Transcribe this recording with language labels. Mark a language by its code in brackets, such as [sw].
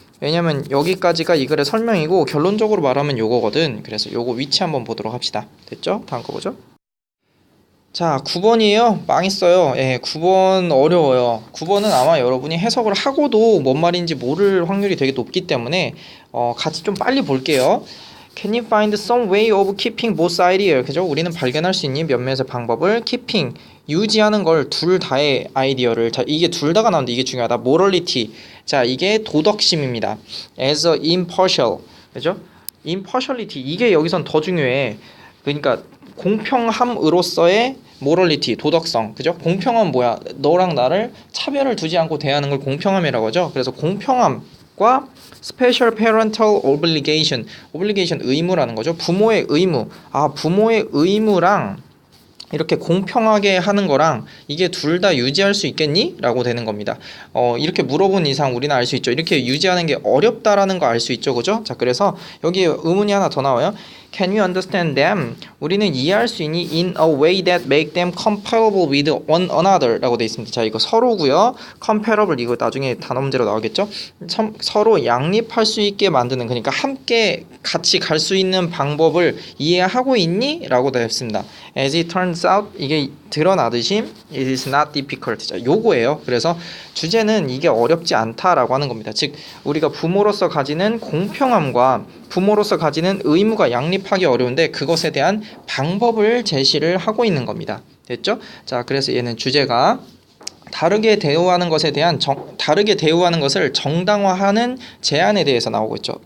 [ko] 왜냐면 여기까지가 이 글의 설명이고 결론적으로 말하면 요거거든. 그래서 요거 위치 한번 보도록 합시다. 됐죠? 다음 거 보죠. 자, 9번이에요. 망했어요. 예, 9번 어려워요. 9번은 아마 여러분이 해석을 하고도 뭔 말인지 모를 확률이 되게 높기 때문에 같이 좀 빨리 볼게요. [en] Can you find some way of keeping both ideas? [ko] 그죠? 우리는 발견할 수 있는 몇몇의 방법을 keeping 유지하는 걸 둘 다의 아이디어를. 자, 이게 둘 다가 나오는데 이게 중요하다. morality. 자, 이게 도덕심입니다. [en] as a impartial. [ko] 그죠? impartiality 이게 여기선 더 중요해. 그러니까 공평함으로써의 morality 도덕성. 그죠? 공평함 뭐야? 너랑 나를 차별을 두지 않고 대하는 걸 공평함이라고 하죠. 그래서 공평함과 [en] special parental obligation. [ko] obligation 의무라는 거죠. 부모의 의무. 아, 부모의 의무랑 이렇게 공평하게 하는 거랑 이게 둘 다 유지할 수 있겠니? 라고 되는 겁니다. 이렇게 물어본 이상 우리는 알 수 있죠. 이렇게 유지하는 게 어렵다라는 거 알 수 있죠. 그죠? 자, 그래서 여기 의문이 하나 더 나와요. [en] Can you understand them? [ko] 우리는 이해할 수 있니? [en] In a way that make them compatible with one another [ko] 라고 되어 있습니다. 자, 이거 서로고요. compatible 이거 나중에 단어 문제로 나오겠죠? 서로 양립할 수 있게 만드는, 그러니까 함께 같이 갈 수 있는 방법을 이해하고 있니? 라고 되어 있습니다. [en] As it turns out [ko] 이게 드러나듯이 [en] it is not difficult. [ko] 자, 요거예요. 그래서 주제는 이게 어렵지 않다라고 하는 겁니다. 즉 우리가 부모로서 가지는 공평함과 부모로서 가지는 의무가 양립하기 어려운데 그것에 대한 방법을 제시를 하고 있는 겁니다. 됐죠? 자, 그래서 얘는 주제가 다르게 대우하는 것에 대한 다르게 대우하는 것을 정당화하는 제안에 대해서 나오고 있죠.